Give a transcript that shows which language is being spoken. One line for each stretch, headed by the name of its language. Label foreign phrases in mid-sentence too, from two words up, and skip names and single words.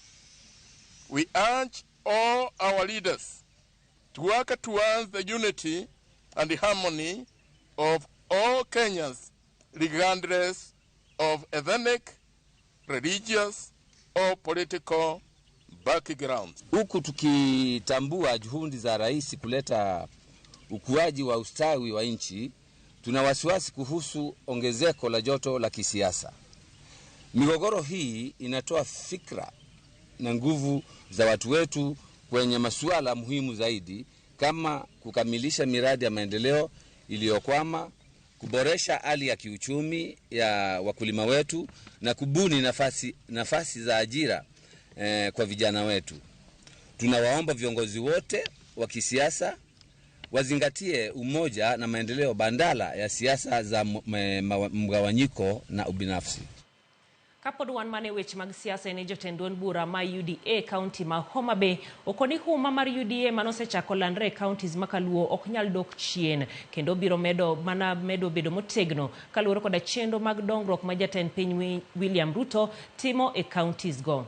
English: We urge all our leaders to work towards the unity and the harmony of all Kenyans, regardless of ethnic, religious, or political backgrounds.
Swahili: Huku tukitambua juhudi za rais kuleta ukuaji wa ustawi wa nchi, tuna wasiwasi kuhusu ongezeko la joto la kisiasa. Migogoro hii inatoa fikra na nguvu za watu wetu kwenye masuala muhimu zaidi kama kukamilisha miradi ya maendeleo iliyokwama, kuboresha hali ya kiuchumi ya wakulima wetu na kubuni nafasi za ajira kwa vijana wetu. Tunawaomba viongozi wote wa kisiasa wazingatie umoja na maendeleo bandala ya siasa za mgawanyiko na ubinafsi.
Luo (Kenya and Tanzania): Kapod wan mane weche mag siasa ne jotend duond bura ma UDA county ma Homa Bay okoni huma mar UDA manosechako landre counties makaluo ok nyal dok chien kendo biro medo bedo motegno kaluwore koda chenro mag dongruok ma jatend piny William Ruto timo e counties go.